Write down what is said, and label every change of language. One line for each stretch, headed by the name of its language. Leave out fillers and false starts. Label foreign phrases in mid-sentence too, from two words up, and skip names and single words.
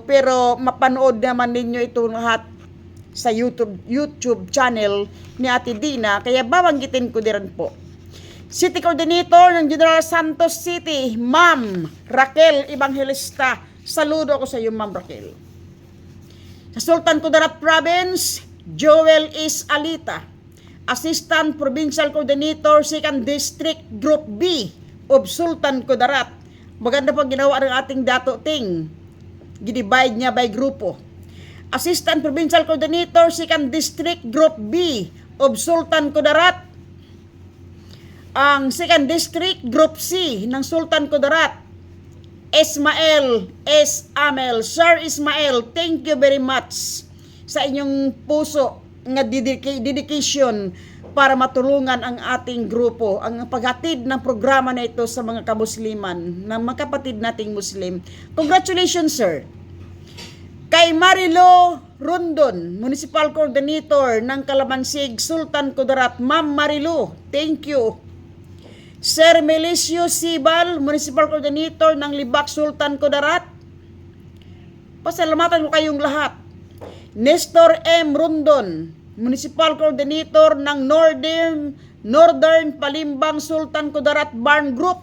Filipino: Pero mapanood naman ninyo ito lahat sa YouTube channel ni Ate Dina. Kaya babanggitin ko din po.
English: City Coordinator
Filipino: ng General Santos City, Ma'am Raquel Evangelista. Saludo ako sa iyo, Ma'am Raquel. Sa Sultan Kudarat Province, Joel is Alita,
English: Assistant Provincial Coordinator, 2nd District, Group B of Sultan Kudarat.
Filipino: Maganda po ginawa ng ating Dato Ting.
Hiligaynon: Gidivide niya by grupo.
English: Assistant Provincial Coordinator, 2nd District, Group B of Sultan Kudarat.
Filipino: Ang 2nd District, Group C ng Sultan Kudarat, Ismael S. Amel. Sir Ismael,
English: thank you very much
Filipino: sa inyong puso nga dedication para matulungan ang ating grupo, ang paghatid ng programa na ito sa mga kamusliman, ng mga kapatid nating Muslim.
English: Congratulations, sir.
Filipino: Kay Marilo Rondon,
English: Municipal Coordinator
Filipino: ng Calamansig, Sultan Kudarat.
English: Ma'am Marilo, thank you.
Filipino: Sir Melisio Sibal,
English: Municipal Coordinator
Filipino: ng Libak, Sultan Kudarat. Pasalamatan ko kayong lahat. Nestor M. Rondon,
English: Municipal Coordinator
Filipino: ng Northern Palimbang, Sultan Kudarat BARM Group.